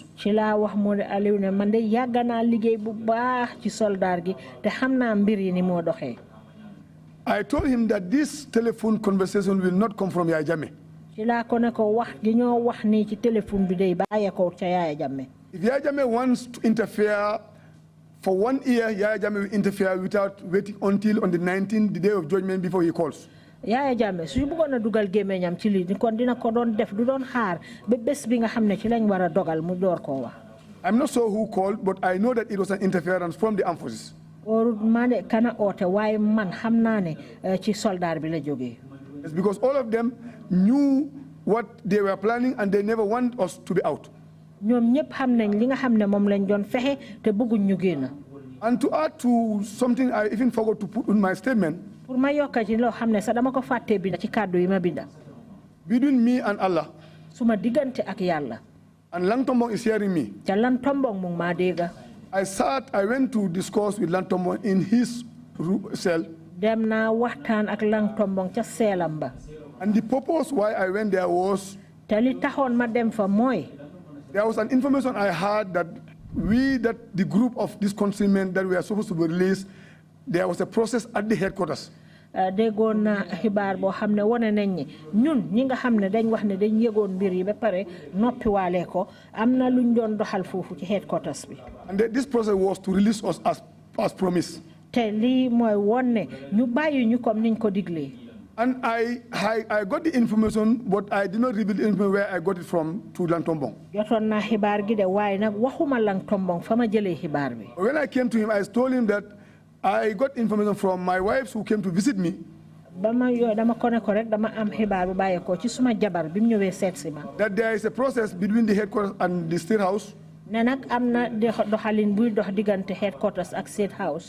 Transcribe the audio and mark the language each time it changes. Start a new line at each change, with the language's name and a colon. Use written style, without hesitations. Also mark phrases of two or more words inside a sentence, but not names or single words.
English: I told him that this telephone conversation will not come from Yaya Jammeh. If Yaya Jammeh wants to interfere for 1 year, Yaya Jammeh will interfere without waiting until on the 19th, the day of judgment, before he calls.
Wolof: Yaya Jammeh su bëggoon a dugal gémmiñam ci lii kon dina ko doon def du doon xaar ba bés bi nga xam ne ci lañ war a dogal mu door koo wax.
English: I'm not sure who called, but I know that it was an interference from the armed forces.
Wolof: Man kana oote waaye man xam naa ne ci soldat bi la jógee.
English: It's because all of them knew what they were planning and they never want us to be out.
Wolof: ñoom ñëpp xam nañ li nga xam ne moom lañ doon fexe te bëgguñ ñu génn.
English: And to add to something I even forgot to put in my statement, between me and Allah, and Langtombong is hearing me. I went to discuss with Langtombong in his cell. And the purpose why I went there was, there was an information I had that the group of this consignment that we are supposed to be released, there was a process at the headquarters.
Wolof: Déggoon na xibaar boo xam ne wane nañ ni ñun ñi nga xam ne dañ wax ne dañ yëgoon mbir yi ba pare noppiwaale ko am na luñ doon doxal foofu ci headquarters bi.
English: And this process was to release us as promised.
Wolof: te lii mooy woon ne ñu bàyyi ñu comme niñ ko diglee.
English: And I got the information, but I did not reveal the information where I got it from to Langtombong.
Wolof: jotoon naa xibaar gi de waaye nag waxuma Langtombong fa ma jëlee xibaar bi.
English: When I came to him, I told him that I got information from my wives who came to visit me. That there is a process between the headquarters and the state house. Headquarters and state house.